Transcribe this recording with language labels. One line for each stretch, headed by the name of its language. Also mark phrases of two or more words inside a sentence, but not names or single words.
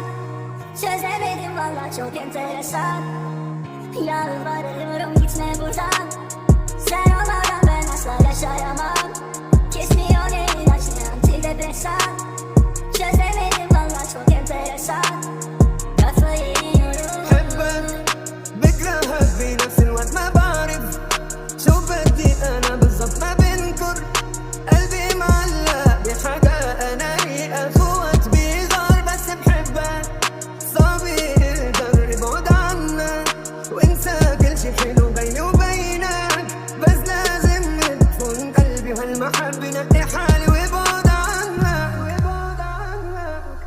Turkish: Çözemedim valla çok enteresan. Yalvarıyorum gitme buradan, sen olmadan ben asla yaşayamam. Kesmiyor el ilaçlı antidepresan. Çözemedim valla çok enteresan. Kafayı yiyorum.
Arabic: بحبك بكرهك بنفس الوقت ما بعرف شو بدي انا بالضبط ما بنكر. قلبي معلق بحاجة انا اخوات بيغار بس بحبك. صعب اقدر ابعد عنك وانسى كل شي حلو بيني وبينك، بس لازم تكون قلبي وهالمحبة نقي حالي وابعد عنك وابعد عنك.